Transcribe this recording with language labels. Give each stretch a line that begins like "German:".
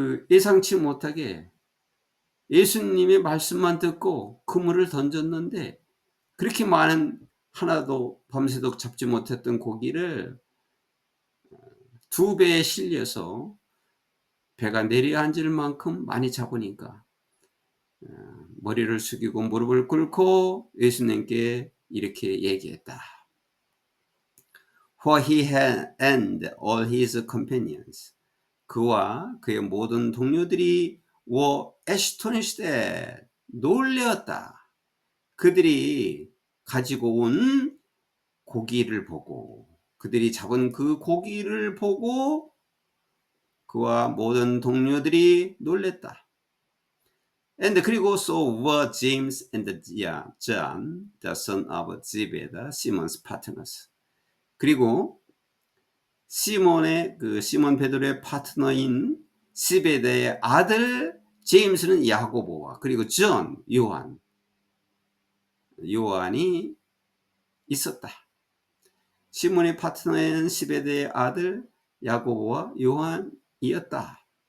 Korean: 예상치 못하게 예수님의 말씀만 듣고 그물을 던졌는데 그렇게 많은 하나도 밤새도록 잡지 못했던 고기를 두 배에 실려서 배가 내려앉을 만큼 많이 잡으니까 머리를 숙이고 무릎을 꿇고 예수님께 이렇게 얘기했다.
English: For he and all his companions.
Korean: 그와 그의 모든 동료들이
English: were astonished at.
Korean: 놀랐다. 그들이 가지고 온 고기를 보고, 그들이 잡은 그 고기를 보고 그와 모든 동료들이 놀랬다.
English: And
Korean: 그리고
English: so were James and John, the son of Zebedee, Simon's partners.
Korean: 그리고 시몬 베드로의 파트너인 시베대의 아들 제임스는 야고보와 그리고 존, 요한이 있었다. 시몬의 파트너인 시베대의 아들 야고보와 요한이었다.